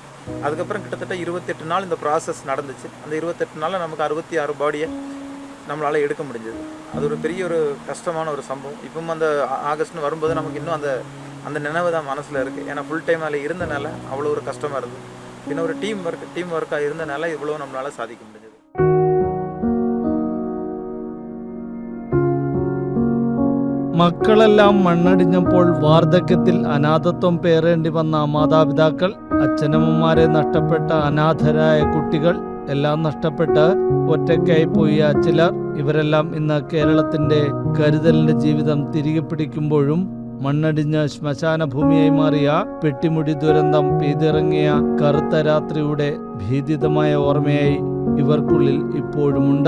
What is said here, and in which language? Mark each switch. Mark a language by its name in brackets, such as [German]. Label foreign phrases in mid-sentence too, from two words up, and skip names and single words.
[Tamil] அதுக்கப்புறம் கிட்டத்தட்ட 28 நாள் இந்த ப்ராசஸ் நடந்துச்சு. அந்த 28 நாளில் நமக்கு 66 பாடியை நம்மளால் எடுக்க முடிஞ்சது. அது ஒரு பெரிய ஒரு கஷ்டமான ஒரு சம்பவம். இப்பவும் அந்த ஆகஸ்ட்னு வரும்போது நமக்கு இன்னும் அந்த நினைவு தான் மனசில் இருக்குது. ஏன்னா [English] full time [Tamil] அதில் இருந்தனால அவ்வளோ ஒரு கஷ்டமாக இருந்தது. பின்ன ஒரு [English] team workaaga [Tamil] இருந்தனால இவ்வளோ நம்மளால் சாதிக்க முடிஞ்சது. [Malayalam] മക്കളെല്ലാം മണ്ണടിഞ്ഞപ്പോൾ വാർദ്ധക്യത്തിൽ അനാഥത്വം പേറേണ്ടി വന്ന മാതാപിതാക്കൾ, അച്ഛനമ്മമാരെ നഷ്ടപ്പെട്ട അനാഥരായ കുട്ടികൾ, എല്ലാം നഷ്ടപ്പെട്ട് ഒറ്റയ്ക്കായി പോയ ചിലർ, ഇവരെല്ലാം ഇന്ന് കേരളത്തിന്റെ കരുതലിന്റെ ജീവിതം തിരികെ പിടിക്കുമ്പോഴും മണ്ണടിഞ്ഞ് ശ്മശാന ഭൂമിയായി മാറിയ പെട്ടിമുടി ദുരന്തം പെയ്തിറങ്ങിയ കറുത്ത രാത്രിയുടെ ഭീതിതമായ ഓർമ്മയായി ഇവർക്കുള്ളിൽ ഇപ്പോഴുമുണ്ട്.